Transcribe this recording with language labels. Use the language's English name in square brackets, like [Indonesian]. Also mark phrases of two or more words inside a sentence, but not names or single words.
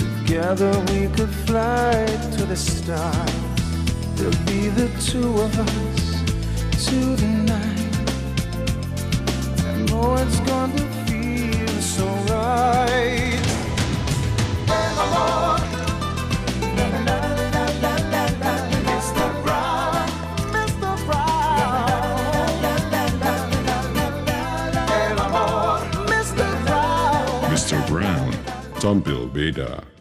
[English] Together we could fly to the stars. There'll be the two of us tonight. I know it's gonna feel so right. [Spanish] El amor, la la la la la la la, Mr. Brown, Mr. Brown, la la la la la la la, el amor, Mr. Brown. [Indonesian] Mr. Brown, tampil beda.